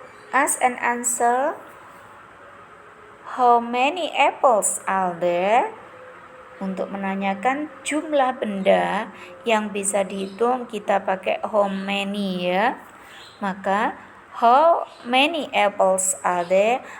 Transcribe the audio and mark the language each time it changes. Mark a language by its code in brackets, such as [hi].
[en] Ask and answer. How many apples are there? [id] Untuk menanyakan jumlah benda yang bisa dihitung, kita pakai how many ya. [en] Maka how many apples are there?